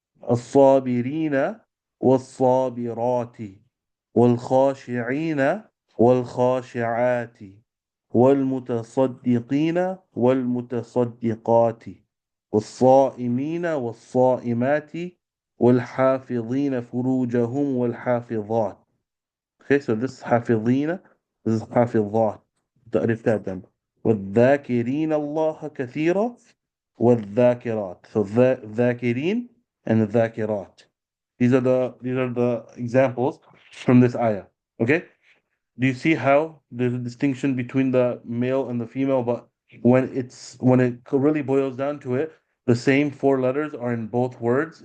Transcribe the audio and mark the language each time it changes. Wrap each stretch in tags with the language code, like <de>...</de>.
<ar>الصابرين والصابرات والخاشعين والخاشعات والمتصدقين والمتصدقات والصائمين والصائمات والحافظين فروجهم والحافظات.</ar> <en>Okay, so this is حافظين, this is حافظات.</en> <ar>تعرف</ar> <en>that.</en> <ar>والذاكرين الله كثيرا والذاكرات.</ar> <en>So الذاكرين and the dhakirat. These are the examples from this ayah. Okay? Do you see how there's a distinction between the male and the female, but when it really boils down to it, the same four letters are in both words.</en>